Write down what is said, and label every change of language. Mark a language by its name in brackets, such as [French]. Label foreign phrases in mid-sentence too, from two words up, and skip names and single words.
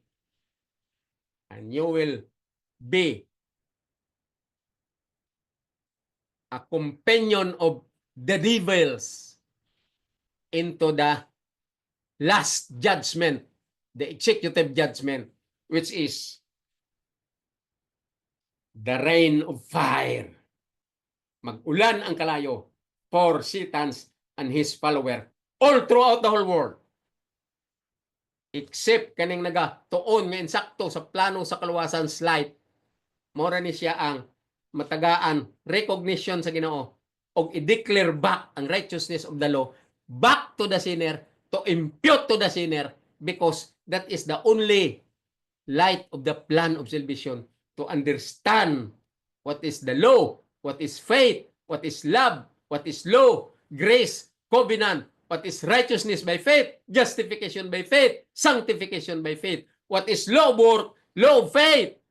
[English] And you will be a companion of the devils into the last judgment, the executive judgment, which is the rain of fire. [Cebuano] Mag-ulan ang kalayo [English] for Satan's and his follower all throughout the whole world. [Cebuano] Except kaning nagatuon nga insakto sa plano sa kaluwasan slide, mora ni siya ang matagaan recognition sa Ginoo og i-declare [English] back ang righteousness of the law back to the sinner, to impute to the sinner, because that is the only light of the plan of salvation, to understand what is the law, what is faith, what is love, what is law, grace, covenant, what is righteousness by faith, justification by faith, sanctification by faith, what is law of work, law of faith,